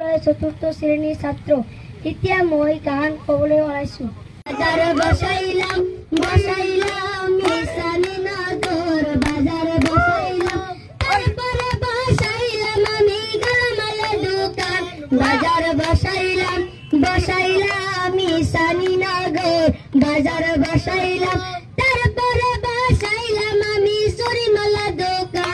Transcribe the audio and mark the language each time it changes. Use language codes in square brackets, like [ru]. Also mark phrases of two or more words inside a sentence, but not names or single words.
[as] বিদ্যালয়ের ৪ৰ্থ শ্ৰেণীৰ ছাত্ৰ। এতিয়া মই গান ক'বলৈ ওলাইছো। [bn] বাজাৰ বসাইলাম বসাইলাম মিছানি নগর, বাজাৰ বসাইলাম তারপরে বসাইলাম আমি গেলামালের দোকান। বাজাৰ বসাইলাম বসাইলাম মিছানি নগর, বাজাৰ বসাইলাম তারপরে বসাইলাম আমি চুরিমালার দোকান।